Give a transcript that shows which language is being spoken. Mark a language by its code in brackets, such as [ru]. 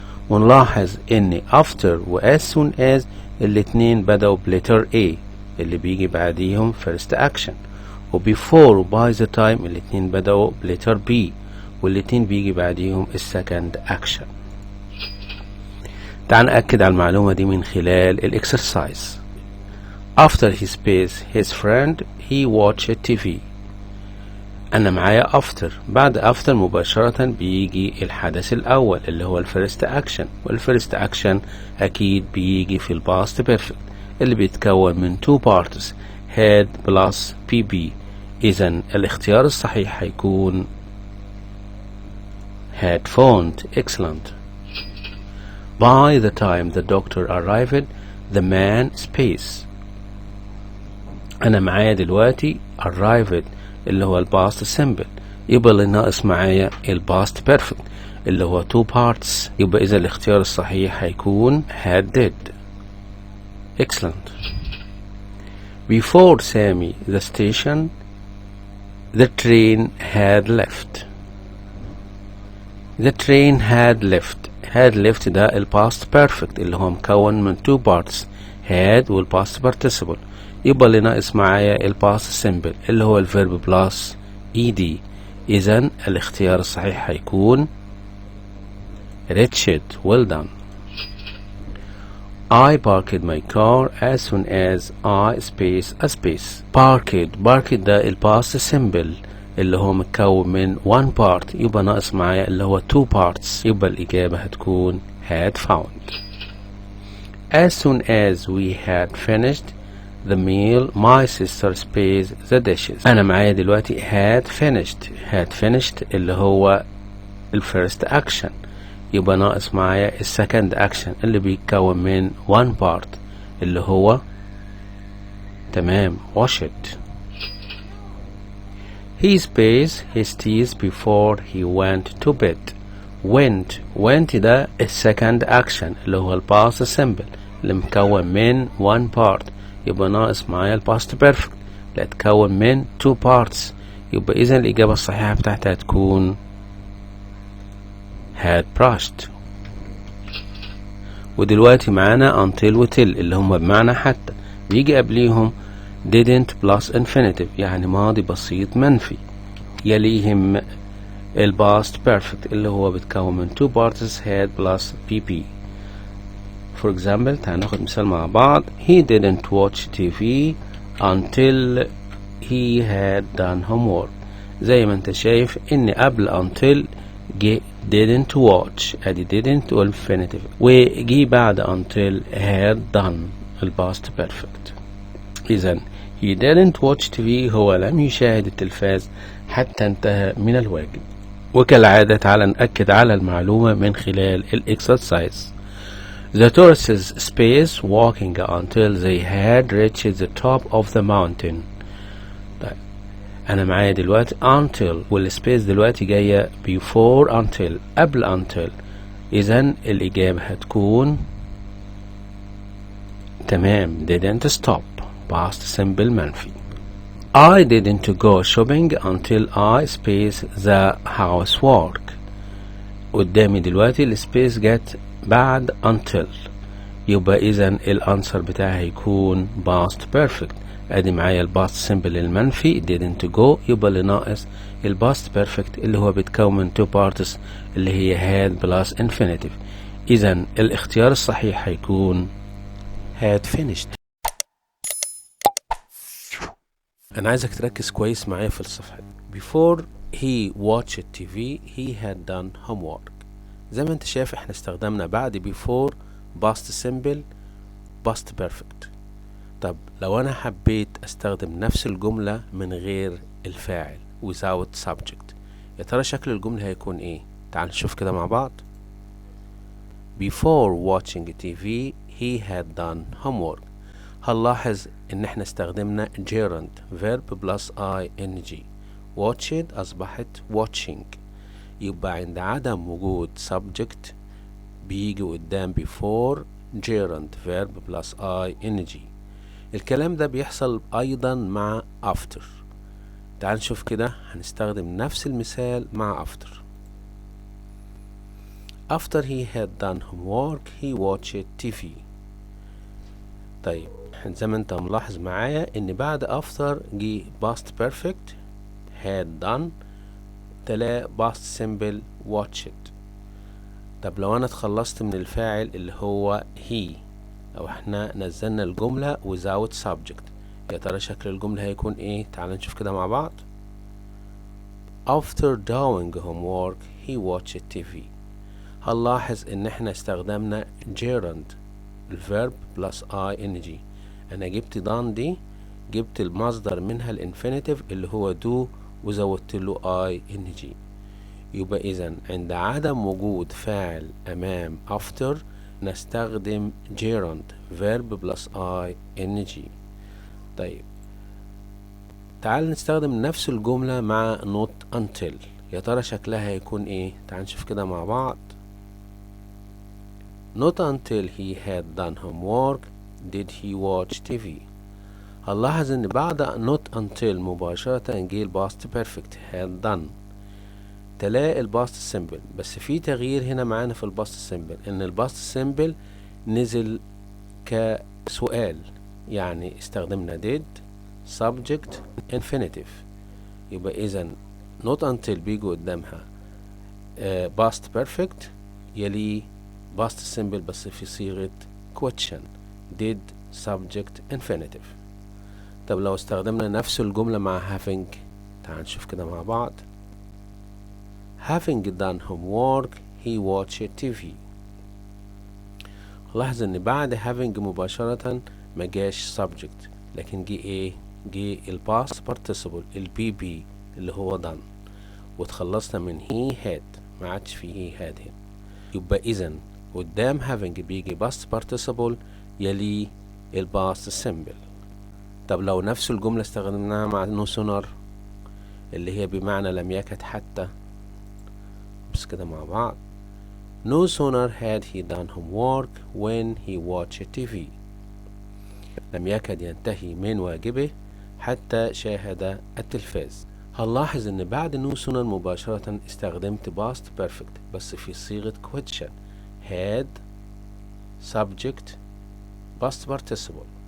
[ar] ونلاحظ ان after و [en] as soon as [ar] الاتنين بدأوا بلتر A اللي بيجي بعديهم [en] first action، [ar] و before و [en] by the time [ar] الاتنين بدأوا بلتر B والاتنين بيجي بعديهم السكند action. تعال نأكد على المعلومة دي من خلال الاكسرسايز. [en] After he space his friend he watched TV. [ar] أنا معايا after، بعد after مباشرة بيجي الحدث الأول اللي هو الفيرست أكشن، والفيرست أكشن أكيد بيجي في الباست بيرفكت اللي بيتكون من [en] two parts had plus pp. [ar] إذن الاختيار الصحيح هيكون [en] had phoned. Excellent. By the time the doctor arrived the man space. [ar] أنا معايا دلوقتي arrived اللي هو الباست سيمبل، يبقى اللي ناقص معايا الباست بيرفكت اللي هو two parts، يبقى إذا الاختيار الصحيح هيكون [en] had did. Excellent. Before Sammy the station the train had left. The train had left. [ar] had left ده الباست بيرفكت اللي هو مكون من two parts had والباست participle، يبقى اللي ناقص معايا الباست سيمبل اللي هو الفيرب بلس ed. إذن الاختيار الصحيح هيكون reached. [en] Well done. I parked my car as soon as I space a space. [ar] parked ده الباست سيمبل اللي هو متكون من one part، يبقى ناقص معايا اللي هو two parts، يبقى الإجابة هتكون [en] had found. As soon as we had finished the meal my sister spaced the dishes. [ar] أنا معايا دلوقتي had finished اللي هو الفيرست أكشن، يبقى ناقص معايا السكند أكشن اللي بيتكون من one part اللي هو تمام washed. [en] He spaced his teeth before he went to bed. [ar] went ده السكند أكشن اللي هو الباست سيمبل اللي مكون من one part، يبقى ناقص معايا الباست بيرفكت اللي هتكون من two parts، يبقى إذا الإجابة الصحيحة بتاعتها هتكون [en] had brushed. [ar] ودلوقتي معانا until و till اللي هم بمعنى حتى، بيجي قبليهم [en] didn't plus infinitive [ar] يعني ماضي بسيط منفي، يليهم الباست بيرفكت اللي هو بيتكون من [en] two parts had plus pp. For example [ar] تعال ناخد مثال مع بعض. [en] He didn't watch TV until he had done homework. [ar] زي ما انت شايف ان قبل until جه [en] didn't watch، [ar] ادي didn't والفينيتيف، وجي بعد until [en] had done [ar] الباست بيرفكت. اذا [en] he didn't watch TV [ar] هو لم يشاهد التلفاز حتى انتهى من الواجب. وكالعادة تعال نأكد على المعلومة من خلال الاكسرسايز. [en] The tourists space walking until they had reached the top of the mountain. [ar] طيب أنا معايا دلوقتي until والسبيس دلوقتي جاية before until قبل until، إذن الإجابة هتكون تمام. [en] didn't stop past simple منفي. I didn't go shopping until I space the housework. [ar] قدامي دلوقتي السبيس جت بعد until، يبقى إذا الأنسر بتاعي هيكون past perfect. ادي معايا الباست سيمبل المنفي didn't go، يبقى اللي ناقص الباست بيرفكت اللي هو بيتكون من two parts اللي هي [en] had plus infinitive. [ar] إذا الاختيار الصحيح هيكون [en] had finished. [ar] أنا عايزك تركز كويس معايا في الصفحة دي. [en] Before he watched TV he had done homework. [ar] زي ما انت شايف احنا استخدمنا بعد before [en] past simple past perfect. [ar] طب لو انا حبيت استخدم نفس الجملة من غير الفاعل [en] without subject، [ar] يا ترى شكل الجملة هيكون ايه؟ تعال نشوف كده مع بعض. [en] Before watching TV he had done homework. [ar] هنلاحظ ان احنا استخدمنا [en] gerund verb plus ing. [ar] watched اصبحت watching. يبقى عند عدم وجود subject بيجي قدام before [en] gerund verb plus ing. [ar] الكلام ده بيحصل ايضا مع after. تعال نشوف كده، هنستخدم نفس المثال مع after. [en] After he had done homework he watched TV. [ar] طيب زي ما انت ملاحظ معايا ان بعد after جه [en] past perfect had done [ar] تلا [en] past simple watched. [ar] طب لو انا اتخلصت من الفاعل اللي هو he، او احنا نزلنا الجملة [en] without subject، [ar] يا ترى شكل الجملة هيكون ايه؟ تعال نشوف كده مع بعض. [en] After doing homework he watched TV. [ar] هنلاحظ ان احنا استخدمنا gerund الverb plus ing. انا جبت done دي، جبت المصدر منها الانفينيتيف اللي هو do وزودت له ing. يبقى اذا عند عدم وجود فاعل امام after نستخدم [en] gerund verb plus ing. [ar] طيب تعال نستخدم نفس الجملة مع [en] not until، [ar] يا ترى شكلها هيكون ايه؟ تعال نشوف كده مع بعض. [en] Not until he had done homework did he watch TV. [ar] هنلاحظ ان بعد not until مباشرة جه الباست بيرفكت [en] had done [ar] تلاقي الباست سيمبل، بس في تغيير هنا معانا في الباست سيمبل، ان الباست سيمبل نزل كسؤال، يعني استخدمنا [en] did subject infinitive. [ar] يبقى اذا [en] not until [ar] بيجي قدامها [en] past perfect [ar] يلي [en] past simple [ar] بس في صيغة question [en] did subject infinitive. [ar] طب لو استخدمنا نفس الجملة مع having، تعال نشوف كده مع بعض. [en] having done homework he watched TV. [ar] لاحظ ان بعد having مباشرة ما جاش subject، لكن جه ايه؟ جه الباست participle البي بي اللي هو done، وتخلصنا من he had، ما عادش فيه he had هنا. يبقى اذا قدام having بيجي [en] past participle [ar] يلي الباست simple. طب لو نفس الجملة استخدمناها مع no sooner اللي هي بمعنى لم يكد حتى، بس كده مع بعض. [en] No sooner had he done homework when he watched TV. [ar] لم يكد ينتهي من واجبه حتى شاهد التلفاز. هنلاحظ ان بعد [en] no sooner [ar] مباشرة استخدمت [en] past perfect [ar] بس في صيغة question [en] had subject past participle.